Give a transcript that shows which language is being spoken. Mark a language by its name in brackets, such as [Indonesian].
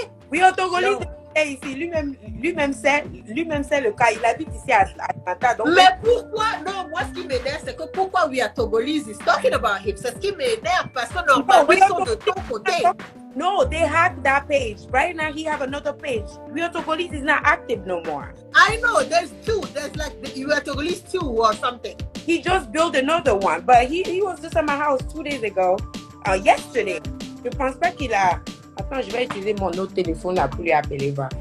[French] Oui, au Togolese, ici, lui-même c'est le cas. Il habite ici à Atlanta. Donc mais pourquoi, non, moi, ce qui m'énerve, c'est que pourquoi oui, à Togolese [English] is talking about him. [French] C'est ce qui m'énerve parce que normalement, ils sont de ton côté. [English] No, they hacked that page. Right now, he have another page. Rio Togolese is not active no more. I know, there's two. There's like Rio Togolese 2 or something. He just built another one, but he was just at my house 2 days ago. Yesterday. [French] Je pense pas qu'il a... Attends, je vais utiliser mon autre téléphone là pour lui appeler.